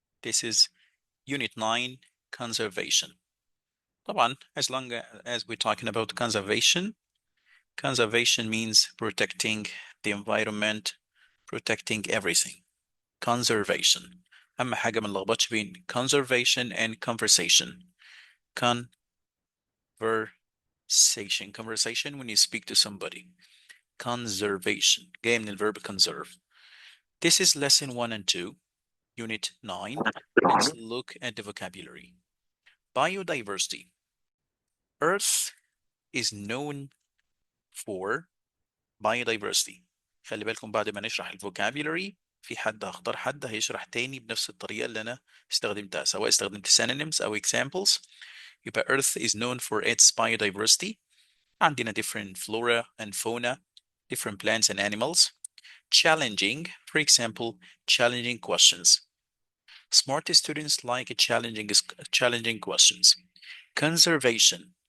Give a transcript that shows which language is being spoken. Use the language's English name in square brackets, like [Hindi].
[English] This is Unit 9, Conservation. طبعا, as long as we're talking about conservation means protecting the environment, protecting everything. Conservation. [Arabic] أهم حاجة ما نلخبطش بين [English] conservation and conversation. Conversation when you speak to somebody. Conservation. [Arabic] جاي من الverb conserve. [English] This is lesson 1 and 2. Unit 9, let's look at the vocabulary. Biodiversity. Earth is known for biodiversity. [Arabic] خلي بالكم بعد ما نشرح الفوكابيولاري في حد هختار حد هيشرح تاني بنفس الطريقة اللي أنا استخدمتها سواء استخدمت synonyms أو examples. [English] يبقى Earth is known for its biodiversity. عندنا different flora and fauna, different plants and animals. Challenging, for example, challenging questions. Smart students like challenging questions. Conservation.